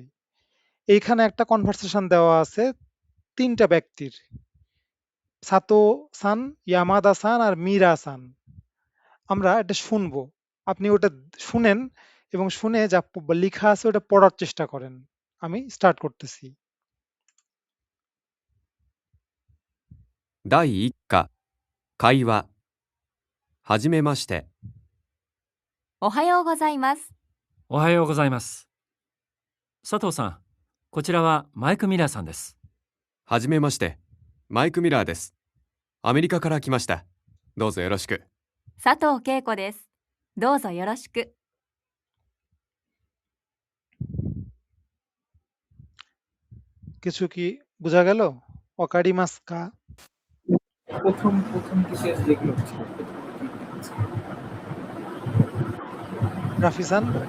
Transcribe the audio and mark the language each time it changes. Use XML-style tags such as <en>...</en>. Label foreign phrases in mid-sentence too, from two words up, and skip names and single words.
<bn>এইখানে একটা কনভারসেশন দেওয়া আছে তিনটা ব্যক্তির, সাতো সান, ইয়ামাদা সান আর মিরা সান। আমরা এটা শুনবো, আপনি ওটা শুনেন এবং শুনে যা লেখা আছে ওটা পড়ার চেষ্টা করেন। আমি স্টার্ট করতেছি।</bn> <ja>第1課会話はじめまして。おはようございます。おはようございます。佐藤さん、こちらはマイク・ミラーさんです。はじめまして。マイク・ミラーです。アメリカから来ました。どうぞよろしく。佐藤恵子です。どうぞよろしく。</ja> <bn>কিছু কি বোঝা গেল?</bn> <ja>わかりますか?</ja> <bn>প্রথম দিকে যেগুলো ছিল রাফিসান?</bn>